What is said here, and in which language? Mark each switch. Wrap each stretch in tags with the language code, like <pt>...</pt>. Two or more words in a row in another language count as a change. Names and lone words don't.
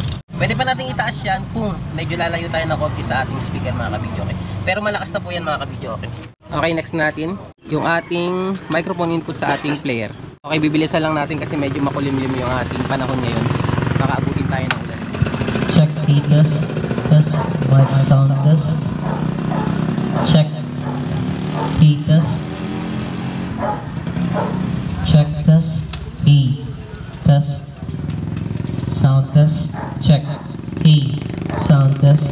<tl>Pwede pa natin itaas yan kung medyo lalayo tayo na konti sa ating speaker mga kabidyo, okay? Pero malakas na po yan mga kabidyo, okay? Okay, next natin yung ating</tl> <en>microphone input</en> <tl>sa ating player. Okay, bibilisan lang natin kasi medyo makulimlim yung ating panahon ngayon. Baka abutin tayo ng ulan.</tl> <en>Check, E test, test, mic sound test. Check, E test. Check test, E test. Sound test, check, E sound test.</en>